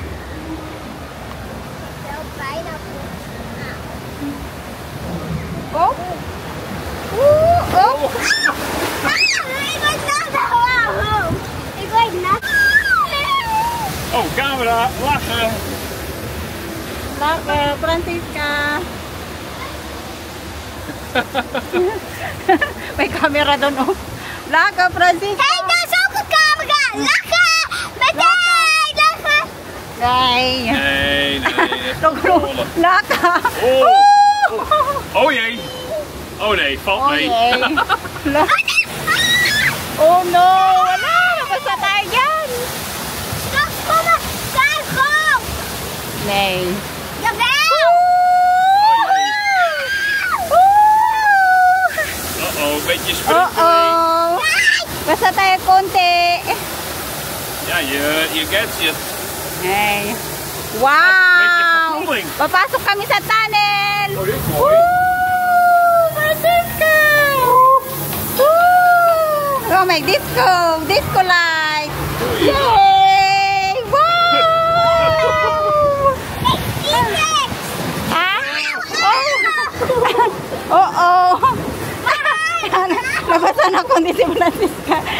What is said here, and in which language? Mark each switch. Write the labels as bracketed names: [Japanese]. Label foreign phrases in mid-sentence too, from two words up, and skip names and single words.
[Dutch] Wel bijna boksen. Oh! Oh! Ik word nat. Wow. Ik word nat. Oh, camera, lachen. [Filipino] Laka, Francisca! May camera doon, oh. Laka, Francisca! [Dutch] Kijk, daar is ook een camera. Lachen! Meteen! Lachen! Nee. Nee, nee. [Filipino] Laka! [Dutch] Oh jee. Oh nee, valt Oh mee. jee. [English] Oh no! [Filipino] Wala! Basta tayo dyan! [Dutch] Straks komen daar gewoon! Nee. Jawel! Uh-oh, een beetje sprinklering. [Filipino] Uh-oh! Basta tayo konti. [Dutch] Ja, je gets it. Hey. Beetje Wow! verkoeling. [Filipino] Papasok kami sa tunnel! [Dutch] Oh, dit is mooi. [Filipino] Francisca! Oh, may disco! [English] Disco light! Yay! Wow! Ah? Oh! Oh! [Filipino] Nabasan ako ni si Francisca.